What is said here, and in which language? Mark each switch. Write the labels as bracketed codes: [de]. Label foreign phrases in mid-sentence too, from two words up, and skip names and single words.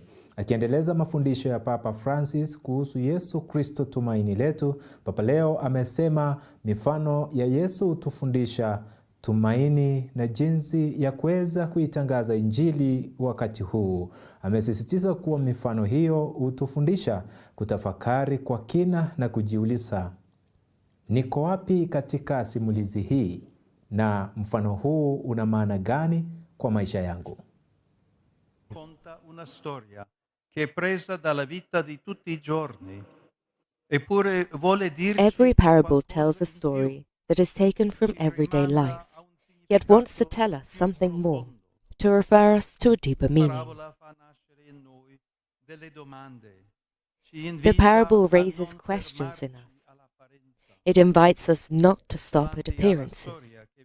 [sw] Akiendeleza mafundisho ya Papa Francis kuhusu Yesu Kristo tumaini letu, Papa Leo amesema mifano ya Yesu hutufundisha tumaini na jinsi ya kuweza kuitangaza Injili wakati huu. Amesisitiza kuwa mifano hiyo hutufundisha kutafakari kwa kina na kujiuliza, niko wapi katika simulizi hii na mfano huu una maana gani kwa maisha yangu? [it] Conta una storia che è presa dalla vita di tutti i giorni. Eppure vuole dirci [en] Every parable tells a story that is taken from everyday life, yet wants to tell us something more, to refer us to a deeper meaning. The parable raises questions in us. It invites us not to stop at appearances.